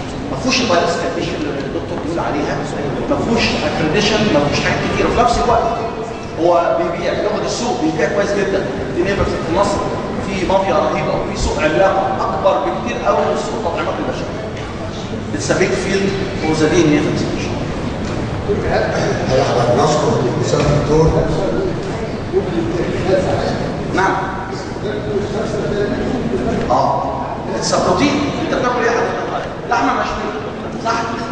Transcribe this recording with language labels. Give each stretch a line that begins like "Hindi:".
Arabic: ما فيهوش البايوسيكال ايشو اللي الدكتور بيقول عليها، ما فيهوش اكريديشن، ما فيهوش حاجات كتير. وفي نفس الوقت هو بيبيع ياخد السوق بيبيع كويس جدا. دي نيفرز في مصر في مافيا رهيبه وفي سوق عملاق اكبر بكتير قوي من سوق تطعيمات البشر.
English: It's a big field for the DNA vaccination.
Arabic: هل احنا بنذكر الاستاذ الدكتور؟ نعم.
English: It's protein.
Arabic: انت بتاكل ايه يا حضرتك؟ لحمه مشويه صح؟